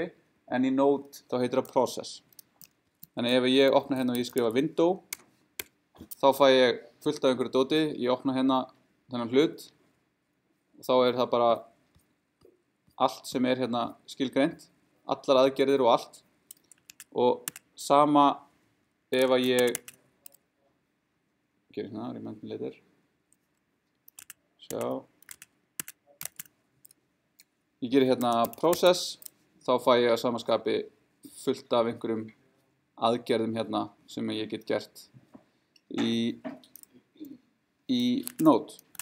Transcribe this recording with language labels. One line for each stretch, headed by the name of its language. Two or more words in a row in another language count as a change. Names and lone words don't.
Icelandic: En í Node þá heitir það process. Þannig ef ég opna hérna og ég skrifa window, þá fæ ég fullt af einhverju dóti, ég opna hérna þennan hlut, þá er það bara allt sem er hérna skilgreint, allar aðgerðir og allt. Og sama ef að ég gerir hérna,
English: remind me later,
Icelandic: sjá, ég gerir hérna process, þá fæ ég að samaskapi fullt af einhverjum aðgerðum hérna sem ég get gert í Node.